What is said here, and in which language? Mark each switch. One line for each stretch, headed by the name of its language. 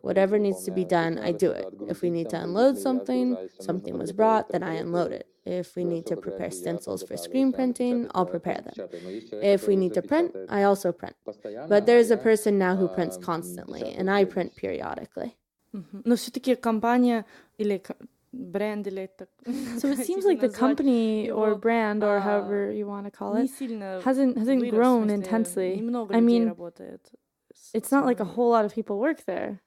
English: Whatever needs to be done, I do it. If we need to unload something was brought, then I unload it. If we need to prepare stencils for screen printing, I'll prepare them. If we need to print, I also print. But there's a person now who prints constantly, and I print periodically.
Russian: Но все-таки компания или бренд или так.
English: So it seems like the company or brand or however you want to call it hasn't grown intensely. I mean, it's not like a whole lot of people work there.